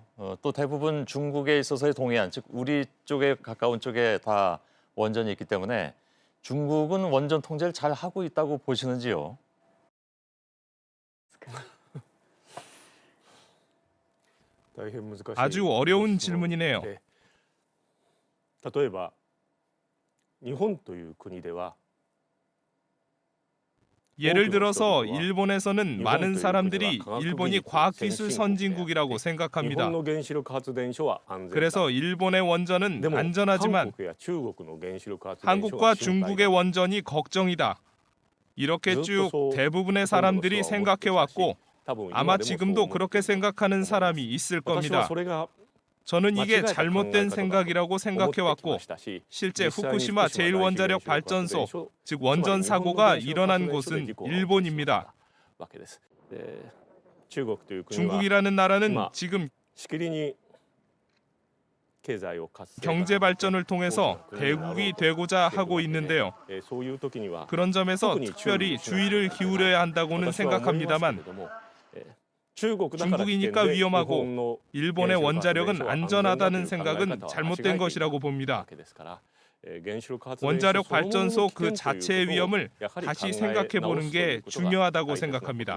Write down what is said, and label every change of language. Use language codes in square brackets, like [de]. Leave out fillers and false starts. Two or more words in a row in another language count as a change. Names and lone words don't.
[ko] 또 대부분 중국에 있어서의 동해안, 즉 우리 쪽에 가까운 쪽에 다 원전이 있기 때문에 중국은 원전 통제를 잘 하고 있다고 보시는지요? 아주 어려운 질문이네요. [ja] 例えば日本という国では [ko] 예를 들어서 일본에서는 많은 사람들이 일본이 과학기술 선진국이라고 [ja] 日 [ko] 생각합니다. [ja] 本の原子力発電所は安全だ。 [ko] 그래서 일본의 원전은 [ja] でも [ko] 안전하지만 [ja] 韓国や中国の原子力発電所 [ko] 한국과 [ja] は心配 [ko] 중국의 [ja] だ。 [ko] 원전이 걱정이다. 이렇게 쭉 대부분의 사람들이 생각해 왔고 [ja] 多分 [ko] 아마 [ja] 今でもそう思っている [ko] 지금도 그렇게 생각하는 사람이 있을 [ja] 私は [ko] 겁니다. [ja] それが [ko] 저는 [ja] 間違 [ko] 이게 [ja] えた考え [ko] 잘못된 [ja] 方だと [ko] 생각이라고 [ja] 思ってき [ko] 생각해 [ja] ま [ko] 왔고 [ja] したし [ko] 실제 [ja] 実際に [ko] 후쿠시마 [ja] 福島第一原子力発電 [ko] 제1원자력 발전소, [ja] 所 [ko] 즉 원전 사고가 [ja] つまり日本の原子力発電所 [ko] 일어난 [ja] で [ko] 곳은 [ja] 事故が起きてしまった [ko] 일본입니다. [ja] わけです。で中国という国は [ko] 중국이라는 나라는 마. 지금 [ja] しきりに経済を活性化 [ko] 경제 발전을 통해서 대국이 되고자 하고 있는데요. [ja] そういう時には [ko] 그런 점에서 특별히 주의를 기울여야 한다고는 생각합니다만 중국이니까 위험하고 일본의 원자력은 안전하다는 생각은 잘못된 것이라고 봅니다. 원자력 발전소 그 자체의 위험을 다시 생각해 보는 게 중요하다고 생각합니다.